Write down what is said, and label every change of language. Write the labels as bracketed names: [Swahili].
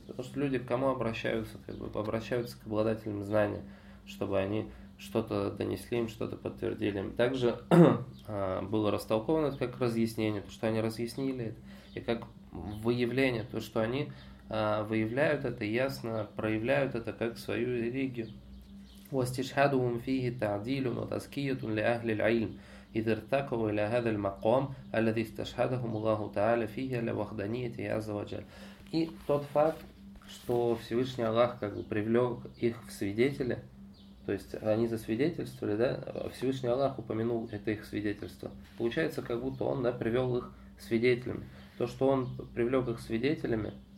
[Russian] Потому что люди к кому обращаются? Как бы обращаются к обладателям знания, чтобы они что-то донесли им, что-то подтвердили им. Также было растолковано это как разъяснение, то, что они разъяснили это, и как выявление, то, что они выявляют это, ясно проявляют это как свою религию. [Arabic] «Уастишхадуум фиги таадилюн утаскиятун ли ахли л'ильм». إذا ارتقوا إلى هذا المقام الذي استشهدهم الله تعالى فيه لوحدانية عز وجل. [Russian] И тот факт, что Всевышний Аллах как бы привлек их в свидетели, то есть они засвидетельствовали, да, Всевышний Аллах упомянул это их свидетельство. Получается, как будто он, да, привел их свидетелями. То, что он привлек их свидетелями,